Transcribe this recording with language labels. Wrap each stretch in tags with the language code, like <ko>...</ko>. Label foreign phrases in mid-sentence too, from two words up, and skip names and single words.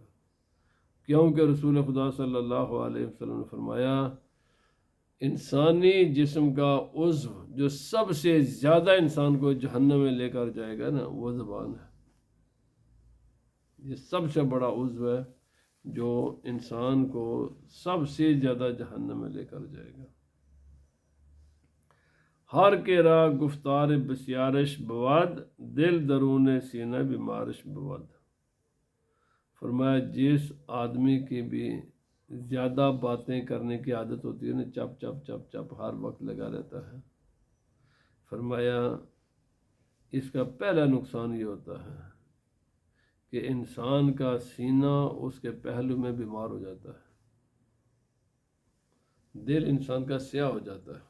<ur>کیونکہ رسول خدا صلی اللہ علیہ وسلم نے فرمایا انسانی جسم کا عضو جو سب سے زیادہ انسان کو جہنم میں لے کر جائے گا نا وہ زبان ہے۔ یہ سب سے بڑا عضو ہے جو انسان کو سب سے زیادہ جہنم میں لے کر جائے گا۔</ur> <fa>ہر کے راہ گفتار بسیارش بود، دل درون سینہ بیمارش بود۔</fa> <ur>فرمایا جس آدمی کی بھی زیادہ باتیں کرنے کی عادت ہوتی ہے نا، چپ چپ چپ چپ ہر وقت لگا رہتا ہے، فرمایا اس کا پہلا نقصان یہ ہوتا ہے کہ انسان کا سینہ اس کے پہلو میں بیمار ہو جاتا ہے، دل انسان کا سیاہ ہو جاتا ہے۔</ur>